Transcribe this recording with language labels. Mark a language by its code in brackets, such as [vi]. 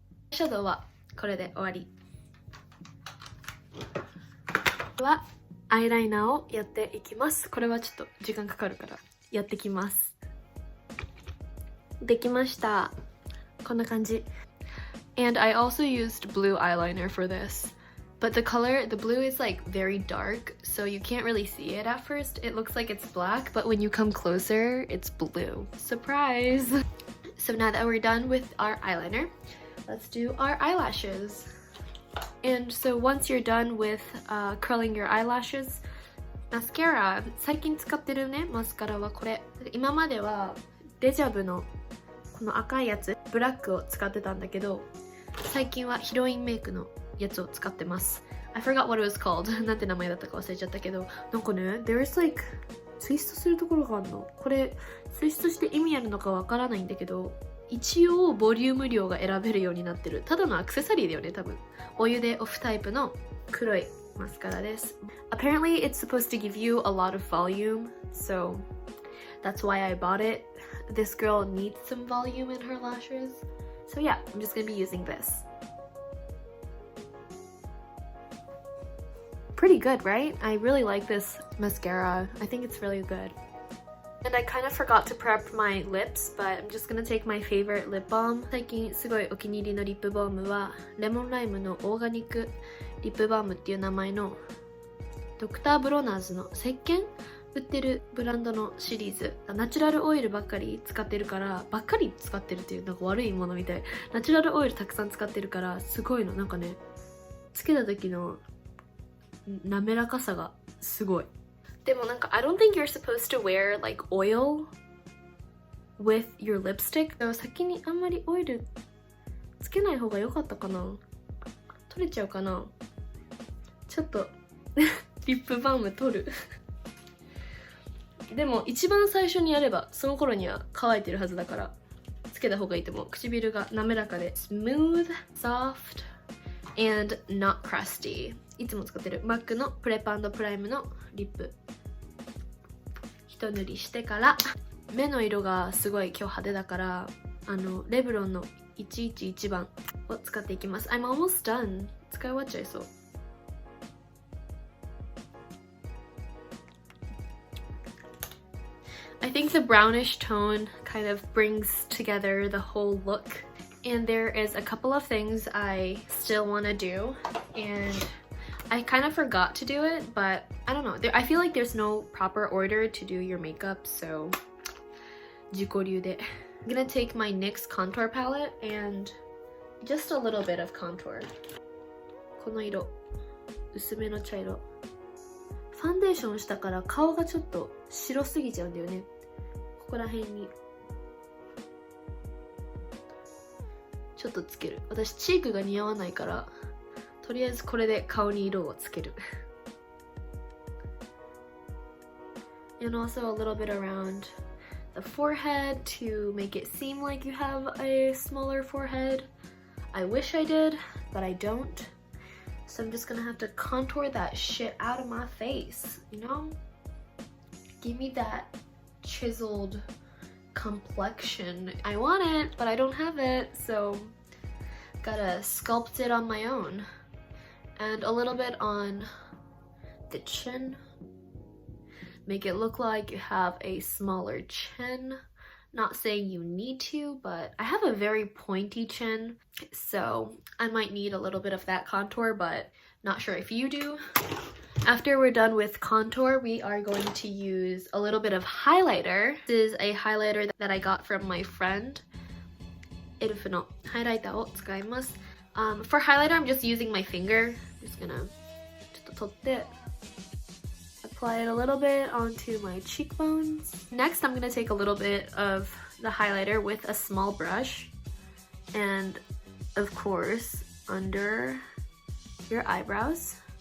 [ja] シャドウはこれで終わり。はアイライナーをやっていきます。これはちょっと時間かかるからやってきます。できました。こんな感じ。 [en] And I also used blue eyeliner for this. But the blue is like very dark, so you can't really see it at first. It looks like it's black, but when you come closer, it's blue. Surprise! So now that we're done with our eyeliner, let's do our eyelashes. And so once you're done with curling your eyelashes, mascara. [ja] 最近使ってるね、マスカラはこれ。今まではデジャブのこの赤いやつ、ブラックを使ってたんだけど、最近はヒロインメイクのやつを使ってます。 [en] I forgot what it was called [ja] なんて名前だったか忘れちゃったけど、なんかね [en] there's like [ja] ツイストするところがあるの。これツイストして意味あるのかわからないんだけど、一応ボリューム量が選べるようになってる。ただのアクセサリーだよね多分。お湯でオフタイプの黒いマスカラです。 [en] Apparently it's supposed to give you a lot of volume, so that's why I bought it. This girl needs some volume in her lashes. So yeah, I'm just gonna be using this. Pretty good, right? I really like this mascara. I think it's really good. And I kind of forgot to prep my lips, but I'm just gonna take my favorite lip balm. [ja] 最近すごいお気に入りのリップバームはレモンライムのオーガニックリップバームっていう名前のドクターブロナーズの石鹸売ってるブランドのシリーズ。ナチュラルオイルばっかり使ってるから、ばっかり使ってるっていうなんか悪いものみたい。ナチュラルオイルたくさん使ってるからすごいの。なんかね、つけた時の滑らかさがすごい。でもなんか [en] I don't think you're supposed to wear like oil with your lipstick. [ja] だから先にあんまりオイルつけない方が良かったかな。取れちゃうかな。ちょっとリップバーム取るでも一番最初にやればその頃には乾いてるはずだからつけた方がいいと思う。唇が滑らかで [en] smooth, soft, and not crusty。 [ja] いつも使ってる MAC のプレパンドプライムのリップ一塗りしてから、目の色がすごい今日派手だからレブロンの111番を使っていきます。 [en] I'm almost done。 [ja] 使い終わっちゃいそう。 [en] I think the brownish tone kind of brings together the whole look, and there is a couple of things I still want to do, and I kind of forgot to do it, but I don't know. I feel like there's no proper order to do your makeup, so [ja] 自己流で。 [en] I'm gonna take my NYX contour palette and just a little bit of contour. [ja] この色、薄めの茶色。ファンデーションしたから顔がちょっと白すぎちゃうんだよね。ここら辺にちょっとつける。私チークが似合わないからとりあえずこれで顔に色をつける。 [en] And also a little bit around the forehead to make it seem like you have a smaller forehead. I wish I did, but I don't. So I'm just gonna have to contour that shit out of my face, you know? Give me that chiseled complexion. I want it, but I don't have it, so gotta sculpt it on my own. And a little bit on the chin. Make it look like you have a smaller chin. Not saying you need to, but I have a very pointy chin, so I might need a little bit of that contour, but not sure if you do. After we're done with contour, we are going to use a little bit of highlighter. This is a highlighter that I got from my friend. [ja] Elfのハイライターを使います。 [en] For highlighter, I'm just using my finger. I'm just gonna [ja] ちょっと取って [en] apply it a little bit onto my cheekbones. Next, I'm gonna take a little bit of the highlighter with a small brush, and of course, under your eyebrows.